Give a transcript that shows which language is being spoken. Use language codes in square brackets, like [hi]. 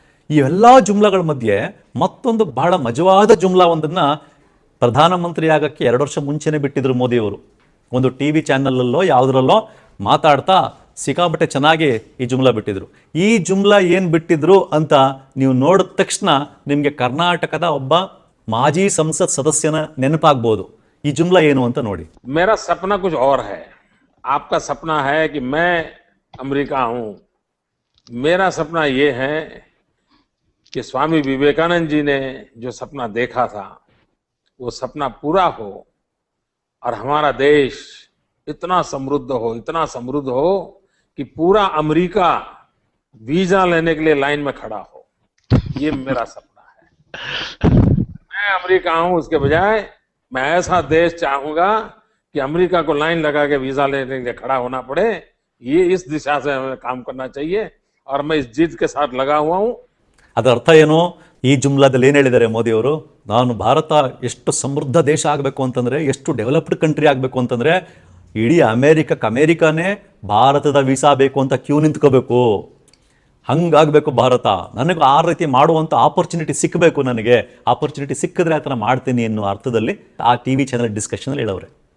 [kn] ಇವೆಲ್ಲ ಜುಮ್ಲಾಗಳ ಮಧ್ಯೆ ಮತ್ತೊಂದು ಬಹಳ ಮಜವಾದ ಜುಮ್ಲಾ ಒಂದನ್ನ ಪ್ರಧಾನಮಂತ್ರಿ ಆಗಕ್ಕೆ 2 ವರ್ಷ ಮುಂಚೆನೆ ಬಿಟ್ಟಿದ್ರು ಮೋದಿಯವರು. ಒಂದು TV ಚಾನಲಲ್ಲೋ ಯಾವುದರಲ್ಲೋ ಮಾತಾಡ್ತಾ ಸಿಕ್ಕಾಪಟ್ಟೆ ಚೆನ್ನಾಗಿ ಈ ಜುಮ್ಲಾ ಬಿಟ್ಟಿದ್ರು. ಈ ಜುಮ್ಲಾ ಏನು ಬಿಟ್ಟಿದ್ರು ಅಂತ ನೀವು ನೋಡಿದ ತಕ್ಷಣ ನಿಮಗೆ ಕರ್ನಾಟಕದ ಒಬ್ಬ ಮಾಜಿ ಸಂಸತ್ ಸದಸ್ಯನ ನೆನಪಾಗ್ಬೋದು. ಈ ಜುಮ್ಲಾ ಏನು ಅಂತ ನೋಡಿ. [hi] मेरा सपना कुछ और है, आपका सपना है कि मैं अमेरिका हूं। मेरा सपना ये है कि स्वामी विवेकानंद जी ने जो सपना देखा था वो सपना पूरा हो और हमारा देश इतना समृद्ध हो कि पूरा अमेरिका वीजा लेने के लिए लाइन में खड़ा हो। ये मेरा सपना है। मैं अमेरिका हूं, उसके बजाय मैं ऐसा देश चाहूंगा कि अमेरिका को लाइन लगा के वीजा लेने के लिए खड़ा होना पड़े। ये इस दिशा से हमें काम करना चाहिए और मैं इस जिद के साथ लगा हुआ हूं। [kn] ಅದರ ಅರ್ಥ ಏನು? ಈ ಜುಮ್ಲಾದಲ್ಲಿ ಏನು ಹೇಳಿದ್ದಾರೆ ಮೋದಿಯವರು? ನಾನು ಭಾರತ ಎಷ್ಟು ಸಮೃದ್ಧ ದೇಶ ಆಗಬೇಕು ಅಂತಂದ್ರೆ, ಎಷ್ಟು ಡೆವಲಪ್ಡ್ ಕಂಟ್ರಿ ಆಗಬೇಕು ಅಂತಂದ್ರೆ, ಇಡೀ ಅಮೇರಿಕಾನೇ ಭಾರತದ ವೀಸಾ ಬೇಕು ಅಂತ ಕ್ಯೂ ನಿಂತ್ಕೋಬೇಕು, ಹಂಗಾಗಬೇಕು ಭಾರತ. ನನಗೆ ಆ ರೀತಿ ಮಾಡುವಂಥ ಆಪರ್ಚುನಿಟಿ ಸಿಕ್ಕಬೇಕು. ನನಗೆ ಆಪರ್ಚುನಿಟಿ ಸಿಕ್ಕಿದ್ರೆ ಆ ಥರ ಮಾಡ್ತೀನಿ ಅನ್ನೋ ಅರ್ಥದಲ್ಲಿ ಆ TV ಚಾನಲ್ ಡಿಸ್ಕಷನಲ್ಲಿ ಹೇಳವ್ರೆ.